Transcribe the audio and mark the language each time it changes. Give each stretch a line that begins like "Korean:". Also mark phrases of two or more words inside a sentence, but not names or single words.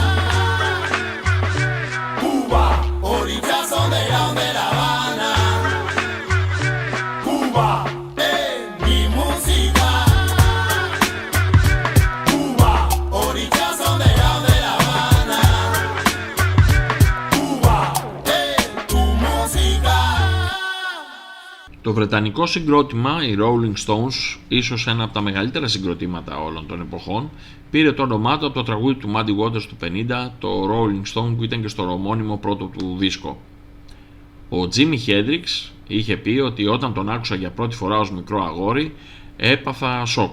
Spanish: Cuba, orillas donde de La Habana. Cuba, mi música. Cuba, orillas donde de La Habana. Cuba, tu música.
Greek: Το βρετανικό συγκρότημα, οι Rolling Stones, ίσως ένα από τα μεγαλύτερα συγκροτήματα όλων των εποχών, πήρε το όνομά του από το τραγούδι του Muddy Waters του 50, το Rolling Stone, που ήταν και στο ομώνυμο πρώτο του δίσκο. Ο Jimi Hendrix είχε πει ότι όταν τον άκουσα για πρώτη φορά ως μικρό αγόρι έπαθα σοκ.